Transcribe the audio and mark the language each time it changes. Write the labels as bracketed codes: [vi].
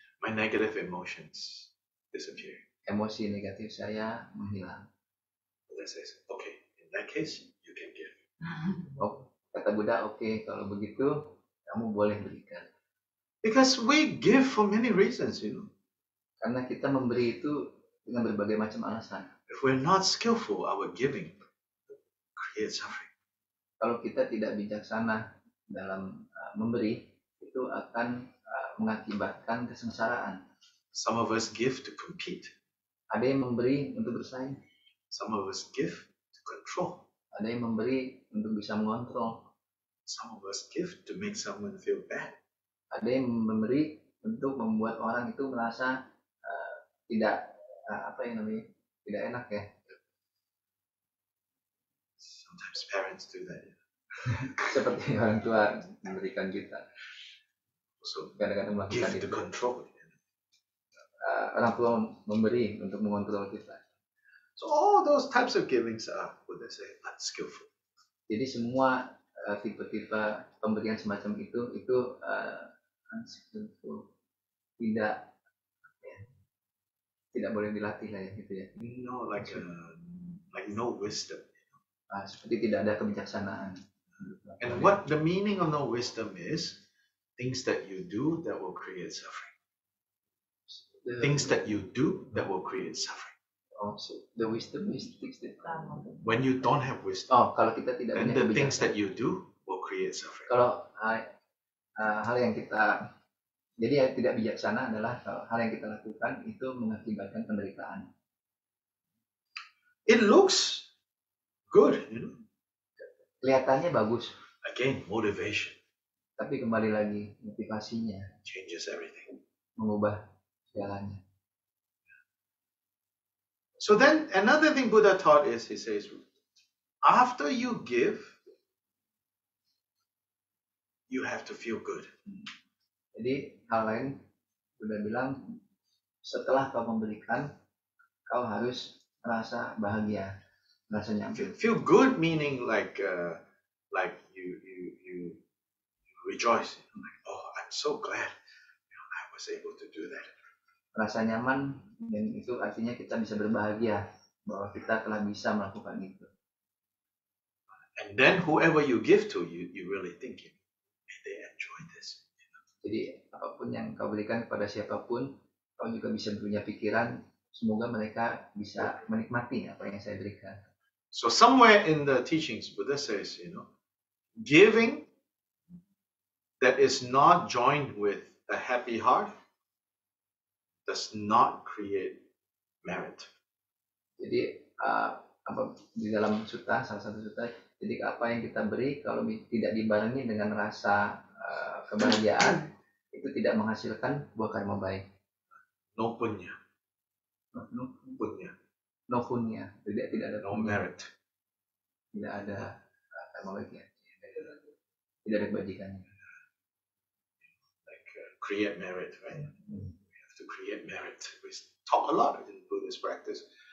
[en] My negative emotions disappear. [id] Emosi negatif saya menghilang. [en] Buddha says, okay, in that case, you can give. [id] Oh, kata Buddha, oke, kalau begitu kamu boleh berikan. [en] Because we give for many reasons, you know. [id] Karena kita memberi itu dengan berbagai macam alasan. [en] If we're not skillful, our giving creates suffering. [id] Kalau kita tidak bijaksana dalam memberi, itu akan mengakibatkan kesengsaraan. [en] Some of us give to compete. [id] Ada yang memberi untuk bersaing. [en] Some of us give to control. [id] Ada yang memberi untuk bisa mengontrol. [en] Some of us give to make someone feel bad. [id] Ada yang memberi untuk membuat orang itu merasa tidak tidak enak ya. [en] Sometimes parents do that. [id] Seperti orang tua memberikan kita. [en] So [id] Kadang-kadang melakukan [en] give to [id] itu. [en] control. [id] Orang tua memberi untuk mengontrol kita. [en] So all those types of givings are, what they say, unskillful. [id] Jadi semua tipe-tipe pemberian semacam itu unskillful, tidak boleh dilatih lah ya gitu ya. [en] No, like no wisdom. [id] Seperti tidak ada kebijaksanaan. [en] And what the meaning of no wisdom is, things that you do that will create suffering. Things that you do that will create suffering. Oh, so the wisdom is things that When you don't have wisdom, [id] kalau kita tidak [en] then [id] punya [en] the things [id] kebijaksanaan. [en] that you do will create suffering. [id] Kalau hal yang kita jadi yang tidak bijaksana adalah kalau hal yang kita lakukan itu mengakibatkan penderitaan. [en] It looks good, [id] Kelihatannya bagus, [en] Again, motivation [id] tapi kembali lagi motivasinya [en] changes everything. [id] mengubah segalanya. [en] So then another thing Buddha taught is, he says, after you give, you have to feel good. [id] Jadi hal lain udah bilang setelah kau memberikan, kau harus merasa bahagia, merasa nyaman. [en] Feel good meaning like you rejoice. Like, oh, I'm so glad I was able to do that. [id] Merasa nyaman, dan itu artinya kita bisa berbahagia bahwa kita telah bisa melakukan itu. [en] And then whoever you give to, you really think, may they enjoy this. [id] Jadi apapun yang kau berikan kepada siapapun, kau juga bisa punya pikiran, semoga mereka bisa menikmati apa yang saya berikan. [en] So somewhere in the teachings, Buddha says, giving that is not joined with a happy heart does not create merit. [id] Jadi di dalam sutta, salah satu sutta, jadi apa yang kita beri kalau tidak dibarengi dengan rasa kebahagiaan, itu tidak menghasilkan buah karma baik. No punya. No punya, tidak ada [en] no merit. [id] Tidak ada karma baiknya, tidak ada kebajikannya. [en] Like create merit, right? We have to create merit. We talk a lot in Buddhist practice.